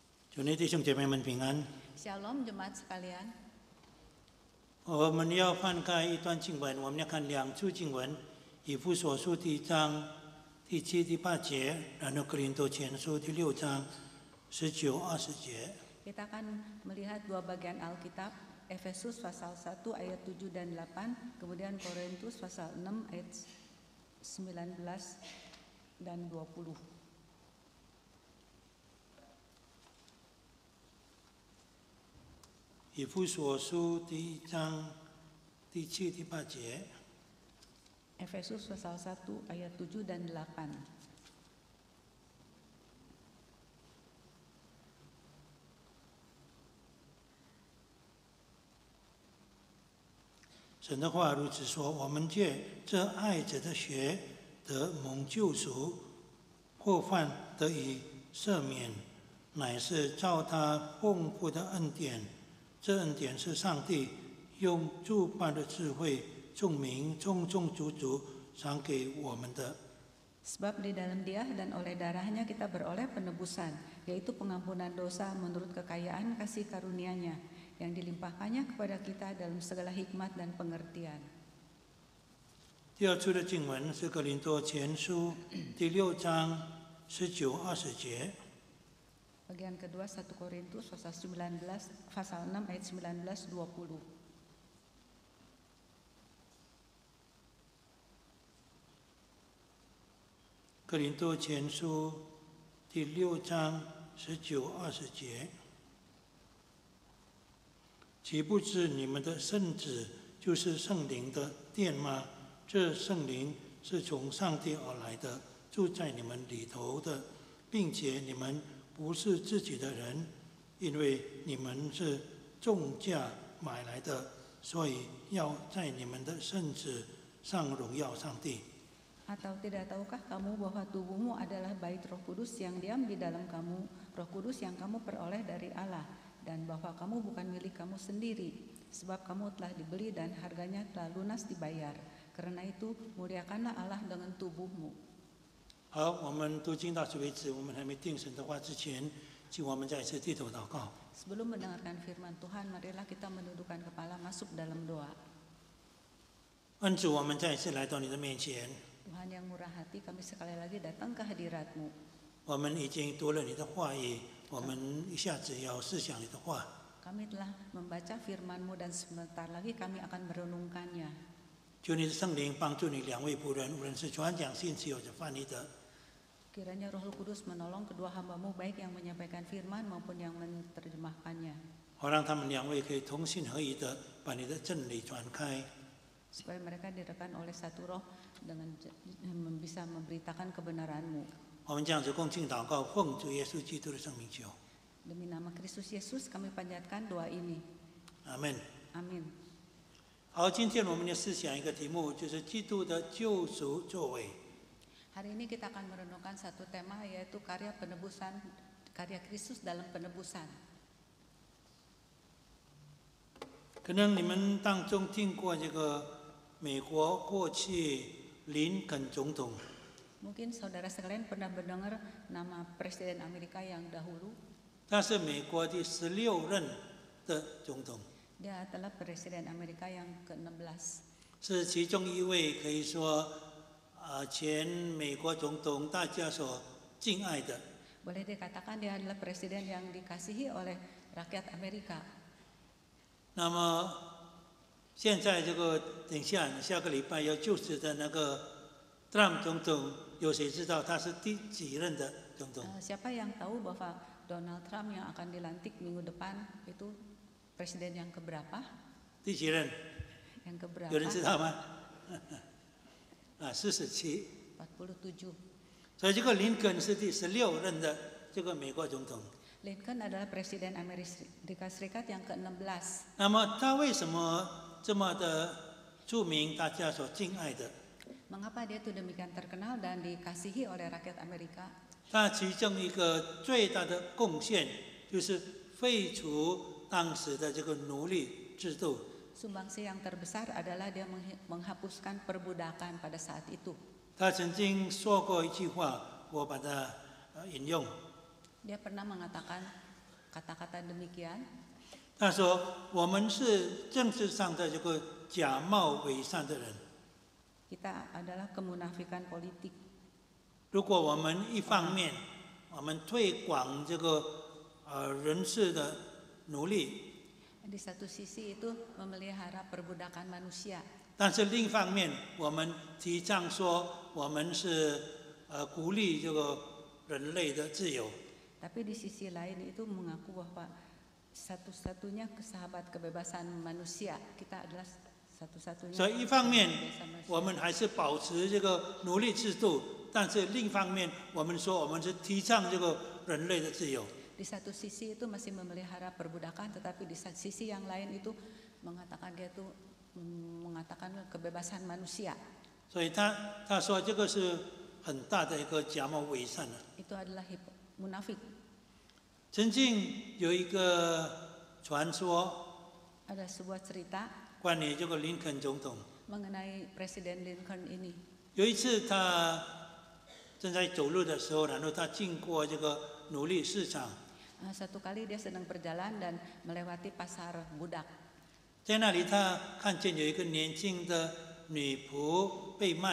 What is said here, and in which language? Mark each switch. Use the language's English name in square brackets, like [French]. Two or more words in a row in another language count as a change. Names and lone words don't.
[Chinese] 主内弟兄姐妹们平安。 [Indonesian] Shalom jemaat sekalian. [Chinese] 我们要翻开一段经文，我们要看两处经文：以弗所书第1章第7、第8节，然后哥林多前书第6章19、20节。 [Indonesian] Kita akan melihat dua bagian Alkitab, Efesus pasal 1 ayat 7 dan 8, kemudian Korintus pasal 6 ayat 19 dan 20. [Chinese] 以弗所书第1章第7、第8节。 [Indonesian] Efesus pasal 1 ayat 7 dan 8. [Chinese] 神的话如此说：我们借这爱子的血得蒙救赎，过犯得以赦免，乃是照他丰富的恩典。这恩典是上帝用诸般的智慧、聪明、充充足足赏给我们的。 [Indonesian] Sebab di dalam Dia dan oleh darahnya kita beroleh penebusan, yaitu pengampunan dosa menurut kekayaan kasih karunia-Nya yang dilimpahkannya kepada kita dalam segala hikmat dan pengertian. [Chinese] 第二处的经文是哥林多前书第6章19、20节。 [Indonesian] Bagian kedua 1 Korintus pasal 6 ayat 19 20. [Chinese] 哥林多前书第6章19、20节。岂不知你们的圣子就是圣灵的殿吗？这圣灵是从上帝而来的，住在你们里头的，并且你们不是自己的人，因为你们是重价买来的，所以要在你们的圣子上荣耀上帝。 [Indonesian] Atau tidak tahukah kamu bahwa tubuhmu adalah bait Roh Kudus yang diam di dalam kamu, Roh Kudus yang kamu peroleh dari Allah, dan bahwa kamu bukan milik kamu sendiri, sebab kamu telah dibeli dan harganya telah lunas dibayar. Karena itu muliakanlah Allah dengan tubuhmu. [Chinese] 好，我们读经到此为止。我们还没定神的话之前，请我们再一次低头祷告。 [Indonesian] Sebelum mendengarkan firman Tuhan, marilah kita menundukkan kepala masuk dalam doa. [Chinese] 恩主，我们再一次来到你的面前。 [Indonesian] Tuhan yang murah hati, kami sekali lagi datang ke hadirat-Mu. [Chinese] 我们已经读了你的话语，我们一下子要思想你的话。 [Indonesian] Kami telah membaca firman-Mu dan sebentar lagi kami akan merenungkannya. [Chinese] 求你的圣灵帮助你两位仆人，无论是传讲信息或者翻译的， [Indonesian] Kiranya Roh Kudus menolong kedua hamba-Mu baik yang menyampaikan firman maupun yang menerjemahkannya. [Chinese] 好让他们两位可以同心合意的把你的真理传开。 [Indonesian] Supaya mereka direkan oleh satu roh dengan bisa memberitakan kebenaran-Mu. [Chinese] 我们这样子恭敬祷告，奉主耶稣基督的圣名求， [Indonesian] Demi nama Kristus Yesus kami panjatkan doa ini. [Chinese] 阿门。 [Indonesian] Amin. [Chinese] 好，今天我们要思想一个题目，就是基督的救赎作为。 [Indonesian] Hari ini kita akan merenungkan satu tema, yaitu karya penebusan, karya Kristus dalam penebusan. [Chinese] 可能你们当中听过这个美国过去林肯总统， [Indonesian] Mungkin saudara sekalian pernah mendengar nama Presiden Amerika yang dahulu. [Chinese] 他是美国第16任的总统， [Indonesian] Dia adalah Presiden Amerika yang ke-16. [Chinese] 是其中一位可以说前美国总统大家所敬爱的。 [Indonesian] Boleh dikatakan dia adalah presiden yang dikasihi oleh rakyat Amerika. [Chinese] 那么现在这个等下下个礼拜要就职的那个 Trump 总统，有谁知道他是第几任的总统？ [Indonesian] Siapa yang tahu bahwa Donald Trump yang akan dilantik minggu depan itu presiden yang keberapa? [Chinese] 第几任？ [Indonesian] Yang keberapa? [Chinese] 有人知道吗？47。 47. 所以这个林肯是第16任的这个美国总统。 [Indonesian] Lincoln adalah presiden Amerika Serikat yang ke-16. [Chinese] 那么他为什么这么的著名，大家所敬爱的？ [Indonesian] Mengapa dia itu demikian terkenal dan dikasihi oleh rakyat Amerika? [Chinese] 他其中一个最大的贡献就是废除当时的这个奴隶制度。 [Indonesian] Sumbangsi yang terbesar adalah dia menghapuskan perbudakan pada saat itu. [Chinese] 他曾经说过一句话，我把它引用。 [Indonesian] Dia pernah mengatakan, kata-kata demikian. [Chinese] 他说我们是政治上的这个假冒伪善的人。 [Indonesian] Kita adalah kemunafikan politik. [Chinese] 如果我们一方面我们推广这个人事的奴隶， [Indonesian] Di satu sisi itu memelihara perbudakan manusia. [Chinese] 但是另一方面我们提倡说我们是鼓励这个人类的自由。 [Indonesian] Tapi di sisi lain itu mengaku bahwa satu-satunya sahabat kebebasan manusia, kita adalah satu-satunya. [Chinese] 所以一方面我们还是保持这个奴隶制度，但是另一方面我们说我们是提倡这个人类的自由。 [Indonesian] Di satu sisi itu masih memelihara perbudakan, tetapi di sisi yang lain itu mengatakan dia itu mengatakan kebebasan manusia. [Chinese] 所以他说这个是很大的一个假冒伪善的。 [Indonesian] Itu adalah munafik. [Chinese] 曾经有一个传说， [Indonesian] Ada sebuah cerita [Chinese] 关于这个林肯总统。 [Indonesian] mengenai Presiden Lincoln ini. [Chinese] 有一次他正在走路的时候，然后他经过这个奴隶市场， [Indonesian] Satu kali dia sedang berjalan dan melewati pasar budak. [Chinese] 在那里他看见有一个年轻的女仆被卖，